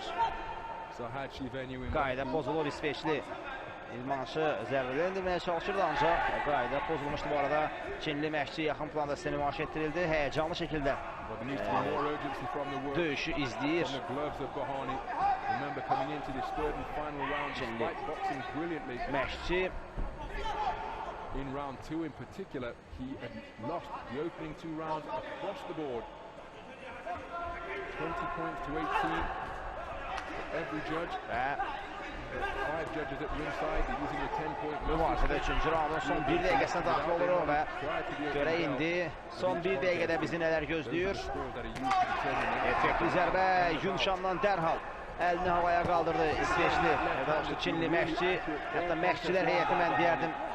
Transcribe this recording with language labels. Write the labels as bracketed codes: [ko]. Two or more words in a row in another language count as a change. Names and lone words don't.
[az] Qayda pozulur İsveçli idmançı zərbələr indirməyə çalışırdı, ancaq qayda pozulmuşdu. Bu arada Çinli məşqçi yaxın planda sizə nümayiş etdirildi. Həyəcanlı şəkildə döyüşü izləyir. Çinli məşqçi [en] in round 2 in particular, he had lost the opening 2 rounds across the board. 20 points to 18 for every judge. 5 judges at ringside, they're using a 10-point [az] mübarizədə üçüncü raundun son bir dəqiqəsinə daxil olur və görək indi son bir dəqiqədə bizi nələr gözləyir. Effektiv zərbə Yunshan'dan dərhal əlini havaya qaldırdı İsveçli, Çinli məşqçi, hətta məşqçilər heyəti mən deyərdim.